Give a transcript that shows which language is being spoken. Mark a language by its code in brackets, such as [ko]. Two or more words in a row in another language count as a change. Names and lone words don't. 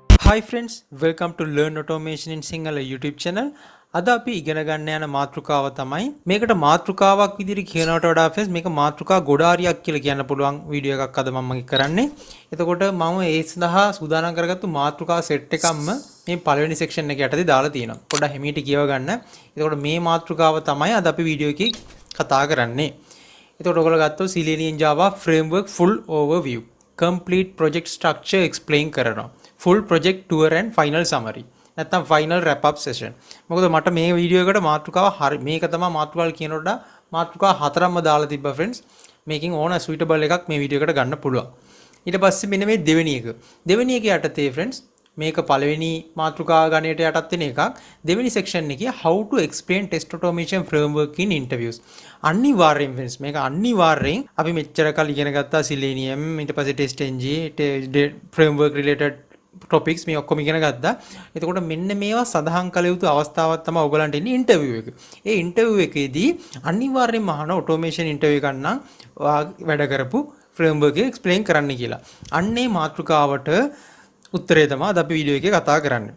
[en] Hi friends, welcome to Learn Automation in Sinhala YouTube channel. [si] අද අපි ඉගෙන ගන්න යන මාතෘකාව තමයි මේකට මාතෘකාවක් විදිහට කියනවට වඩා friends මේක මාතෘකා ගොඩාරියක් කියලා කියන්න පුළුවන් වීඩියෝ එකක් අද මම කරන්නේ. එතකොට මම ඒ සඳහා සූදානම් කරගත්තු මාතෘකා සෙට් එකක්ම මේ පළවෙනි සෙක්ෂන් එක යටතේ දාලා තියෙනවා. පොඩ්ඩක් හිමීට කියව ගන්න. එතකොට මේ මාතෘකාව තමයි අද අපි වීඩියෝ එකේ කතා කරන්නේ. එතකොට ඔයගොල්ලෝ ගත්තොත් Selenium Java [en] framework full overview, complete project structure explain [si] කරනවා. [en] full project tour and final summary නැත්නම් final wrap up session. [si] මොකද මට මේ වීඩියෝ එකට මාතෘකාව මේක තමයි මාතෘකාවල් කියනකොට මාතෘකා හතරක්ම දාලා තිබ්බා friends. මේකෙන් ඕන suitable එකක් මේ වීඩියෝ එකට ගන්න පුළුවන්. ඊට පස්සේ මෙන්න මේ දෙවෙනි එක. දෙවෙනි එක යටතේ friends මේක පළවෙනි මාතෘකා ගණයට යටත් වෙන එකක්. [en] දෙවෙනි section එකේ how to explain test automation framework in interviews. [si] අනිවාර්යෙන් friends මේක අනිවාර්යෙන් අපි මෙච්චර කල් ඉගෙන ගත්තා Selenium ඊට පස්සේ TestNG [en] framework related topics [si] මේ ඔක්කොම ඉගෙන ගත්තා. එතකොට මෙන්න මේවා සඳහන් කළ යුතු අවස්ථාවක් තමයි ඔයගලන්ට ඉන්නේ ඉන්ටර්විව් එක. ඒ ඉන්ටර්විව් එකේදී අනිවාර්යෙන්ම අහන [en] automation interview [si] එකක් නම් වැඩ කරපු framework එක explain කරන්න කියලා. අන්නේ මාතෘකාවට උත්තරේ තමයි අද අපි වීඩියෝ එකේ කතා කරන්නේ.